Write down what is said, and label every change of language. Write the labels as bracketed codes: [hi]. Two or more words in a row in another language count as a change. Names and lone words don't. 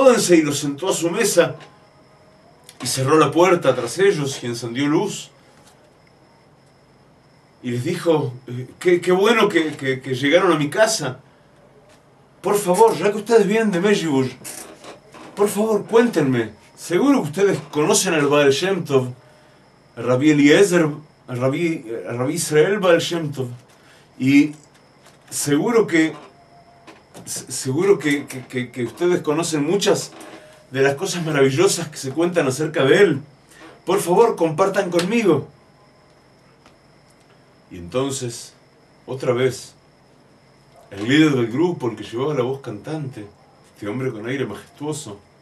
[es] Y los sentó a su mesa y cerró la puerta tras ellos y encendió luz. Y les dijo: qué bueno que llegaron a mi casa. Por favor, ya que ustedes vienen de Mejibush, por favor, cuéntenme. Seguro que ustedes conocen al Baal Shem Tov, al Rabbi Eliezer, al Rabbi Israel Baal Shem Tov. Y seguro que ustedes conocen muchas de las cosas maravillosas que se cuentan acerca de él. Por favor, compartan conmigo. Y entonces, otra vez, el líder del grupo, el que llevaba la voz cantante, este hombre con aire majestuoso,